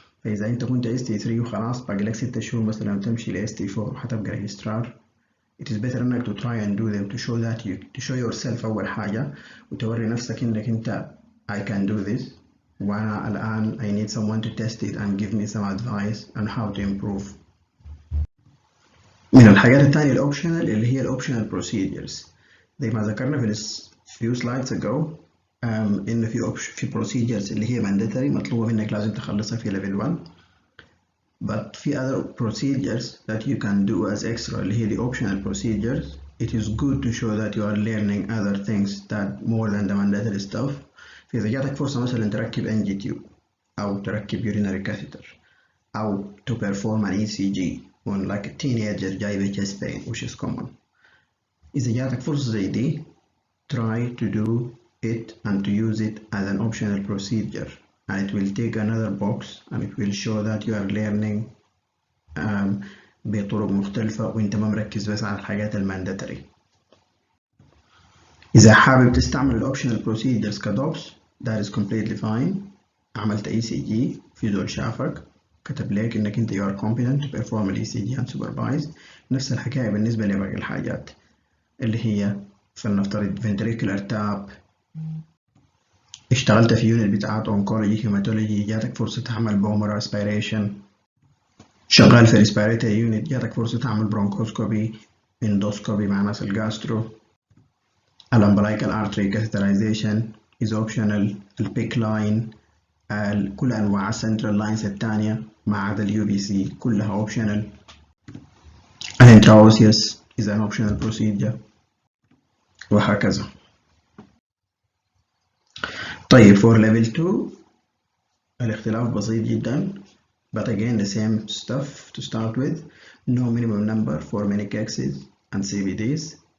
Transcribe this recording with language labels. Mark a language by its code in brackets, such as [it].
[ar] فإذا أنت كنت ST3 وخلاص باقي لك 6 شهور مثلا وتمشي ل ST4 حتبقى ريجسترار, it is better انك [en] to try and do them to show that to show yourself [ar] أول حاجة وتوري نفسك انك انت [en] I can do this, [ar] وأنا الآن [en] I need someone to test it and give me some advice on how to improve. [ar] من الحاجات التانية الأوبشنال اللي هي الأوبشنال procedures زي ما ذكرنا في few slides ago. [en] إن في procedures اللي هي mandatory [ar] مطلوبة منك لازم تخلصها [en] في level 1, but في other procedures that you can do as extra اللي هي the optional procedures. It is good to show that you are learning other things that more than the mandatory stuff. [ar] فإذا جاتك فرصة مثلا تركب [en] NG tube أو تركب urinary catheter أو to perform an ECG on like a teenager جايبة chest pain which is common, [ar] إذا جاتك فرصة زي دي [en] try to do it and to use it as an optional procedure, and it will take another box and it will show that you are learning بطرق مختلفة [ar] وانت ما مركز بس على الحاجات المانداتري. إذا حابب تستعمل الأوبشنال procedures كدوبس [en] that is completely fine. [ar] عملت ECG في زول شافك كتب لك إنك انت [en] you are competent to perform [ar] ال ECG unsupervised. نفس الحكاية بالنسبة لباقي الحاجات اللي هي فلنفترض ventricular tap, اشتغلت في يونت بتاعت oncology hematology جاتك فرصة تعمل bone aspiration, شغال في respiratory unit جاتك فرصة تعمل bronchoscopy endoscopy مع ناس الجاسترو. [en] الumbilical artery catheterization is optional. [ar] البيك لاين كل أنواع السنترال لاينز التانية ما عدا اليو بي سي كلها optional. [en] الانتراوسيوس is an optional procedure وهكذا. طيب for level 2 [ar] الاختلاف بسيط جدا, [en] but again the same stuff to start with. No minimum number for many cases and CBDs.